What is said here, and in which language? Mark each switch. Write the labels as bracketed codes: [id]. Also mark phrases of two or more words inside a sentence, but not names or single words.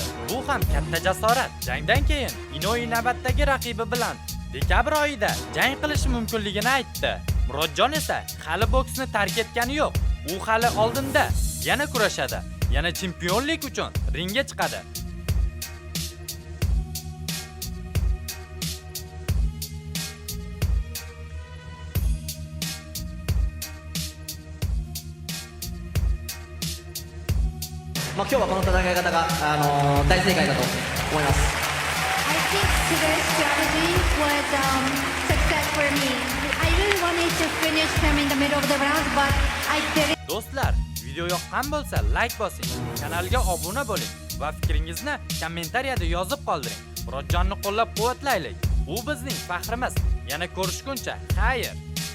[uz] Bu ham katta jasorat. Jangdan keyin Inoue navbatdagi raqibi bilan dekabr oyida jang qilishi mumkinligini aytdi. Murodjon esa hali boksni tark etgani yo'q. U hali oldinda yana kurashadi, yana chempionlik uchun ringga chiqadi. [ja] 今日はこの戦い方が大正解だと思います。 [en] I think today's strategy was success for me. I really wanted to finish him in the middle of the round, but I didn't. [uz] Do'stlar, video yoqqan bo'lsa like bosing, kanalga obuna bo'ling va fikringizni kommentariyada yozib qoldiring. Murodjonni qo'llab-quvvatlaylik. U bizning faxrimiz. Yana ko'rishguncha, xayr.